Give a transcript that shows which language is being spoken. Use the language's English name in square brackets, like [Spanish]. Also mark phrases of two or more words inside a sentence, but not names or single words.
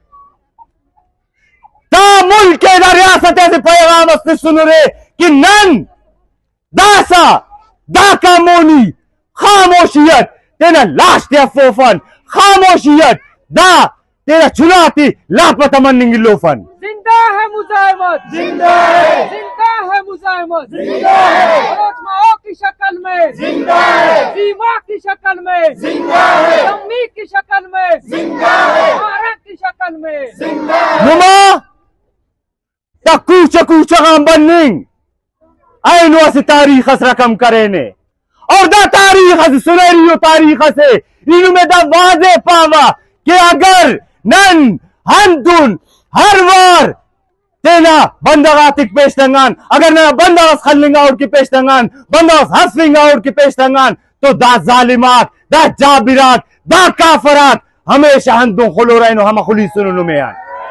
[Brahui] تا ملک دا ریاست ایسے پیغام اس سنو رے کہ نن داسا داکا مونی خاموشیت تینا لاشتی افوفن خاموشیت دا تیرا چناتی لاپتا مننگی لوفن [Urdu] زندہ ہے مزاحمت زندہ ہے زندہ ہے مزاحمت زندہ ہے بلوچ ماؤ کی شکل میں زندہ ہے سیما کی شکل میں زندہ ہے امی کی شکل میں زندہ ہے بھارت کی شکل میں زندہ ہے [Brahui] نما تا کوچا کوچا غام بننگ اینو اسی تاریخ اس رقم کرینے اور دا تاریخ اس سنیریو تاریخ سے اینو میں دا واضح پاوا کہ اگر نن ہندون ہر وار تینا بندغاتک پیشتنگان اگر نا بندغاس خلنگا اور کی پیشتنگان بندغاس حسفنگا اور کی پیشتنگان تو دا ظالمات دا جابرات دا کافرات ہمیشہ ہندون خلو رہنو ہم خلی سننو میں آن